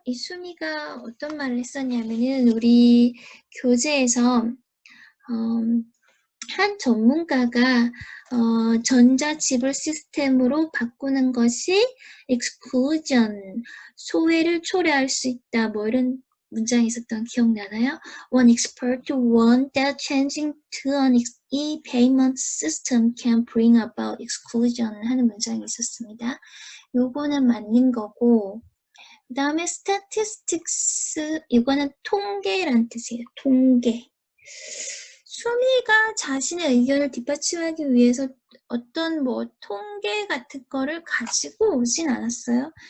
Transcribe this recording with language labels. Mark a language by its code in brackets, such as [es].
[ko] 이 수미가 어떤 말을 했었냐면은 우리 교재에서 한 전문가가 전자지불 시스템으로 바꾸는 것이 exclusion, 소외를 초래할 수 있다. 뭐 이런 문장이 있었던 기억나나요? [en] One expert warned that changing to an e-payment system can bring about exclusion [ko] 하는 문장이 있었습니다. 요거는 맞는 거고 그 다음에 statistics, 이거는 통계란 뜻이에요. 통계. 수미가 자신의 의견을 뒷받침하기 위해서 어떤 뭐 통계 같은 거를 가지고 오진 않았어요.